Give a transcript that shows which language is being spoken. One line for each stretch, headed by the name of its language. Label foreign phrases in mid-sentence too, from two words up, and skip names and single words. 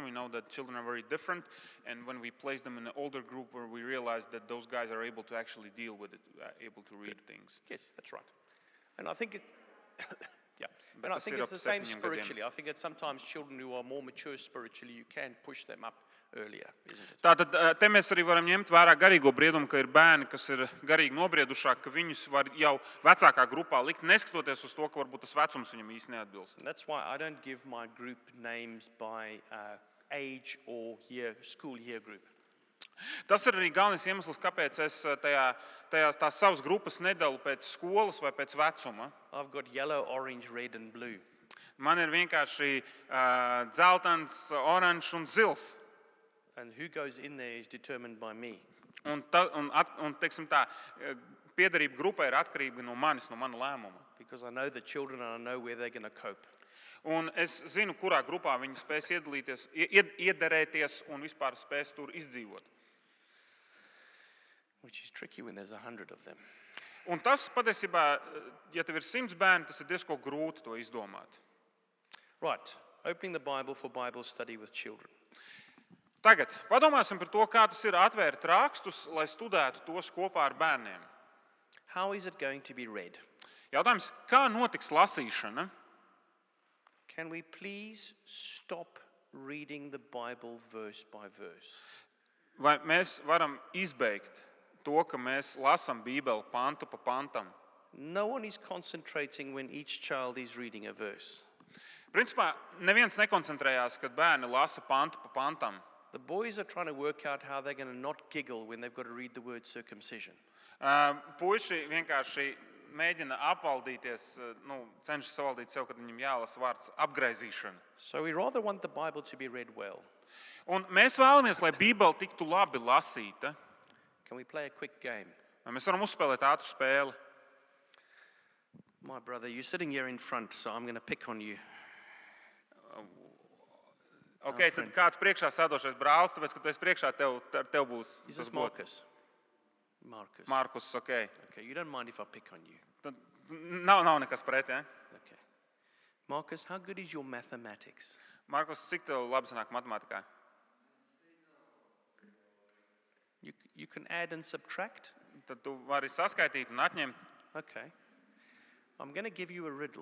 English: We know that children are very different, and when we place them in an older group, where we realize that those guys are able to actually deal with it, able to read things. Yes, that's right. And I think it, yeah. But And I
Latvian: tas
English: think
Latvian: ir
English: it's the
Latvian: ap
English: same
Latvian: 7 gadiem.
English: spiritually. I think that sometimes children who are more mature spiritually, you can push them up earlier, isn't it?
Latvian: Tātad te mēs arī varam ņemt vērā garīgo briedumu, ka ir bērni, kas ir garīgi nobriedušāki, ka viņus var jau vecākā grupā likt, neskatoties uz to, ka varbūt tas vecums viņam īsti neatbilst.
English: And that's why I don't give my group names by age or school year group.
Latvian: Tas ir arī galvenais iemesls, kāpēc es tās savas grupas nedalu pēc skolas vai pēc vecuma.
English: I've got yellow, orange, red and blue.
Latvian: Man ir vienkārši dzeltens, oranžs un zils.
English: And who goes in there is determined by me.
Latvian: Un teiksim tā, piederība grupai ir atkarīga no manis, no mana lēmuma.
English: Because I know the children and I know where they're going to cope.
Latvian: Un es zinu, kurā grupā viņi spēs iedalīties, iederēties un vispār spēs tur izdzīvot.
English: Which is tricky when there's 100 of them.
Latvian: Un tas patiesībā, ja tev ir 100 bērni, tas ir diezko grūti to izdomāt.
English: Right, opening the Bible for Bible study with children.
Latvian: Tagad padomāsim par to, kā tas ir atvērt rakstus, lai studētu tos kopā ar bērniem.
English: How is it going to be read?
Latvian: Jautājums, kā notiks lasīšana?
English: Can we please stop reading the Bible verse by verse?
Latvian: Vai mēs varam izbeigt to, ka mēs lasām Bībeli pantu pa pantam?
English: No one is concentrating when each child is reading a verse.
Latvian: Principā neviens nekoncentrējās, kad bērni lasa pantu pa pantam.
English: The boys are trying to work out how they're going to not giggle when they've got to read the word circumcision.
Latvian: Puiši vienkārši mēģina apvaldīties, cenšas savaldīt sev, kad viņam jālasa vārds apgraizīšana.
English: So we rather want the Bible to be read well.
Latvian: Un mēs vēlamies, lai Bībele tiktu labi lasīta.
English: Can we play a quick game?
Latvian: Vai mēs varam uzspēlēt ātru spēli?
English: My brother, you're sitting here in front, so I'm going to pick on you.
Latvian: Ok, tad kāds priekšā sēdošais brālis, tāpēc, ka tu esi priekšā, tev būs
English: Is this
Latvian: tas
English: Marcus? Marcus.
Latvian: Markus, ok.
English: Okay, you don't mind if I pick on you.
Latvian: Tad nav nekas pret, ja?
English: Okay. Marcus, how good is your mathematics?
Latvian: Markus, cik tev labi sanāk matemātikā?
English: You can add and subtract?
Latvian: Tad tu vari saskaitīt un atņemt.
English: Okay. I'm going to give you a riddle.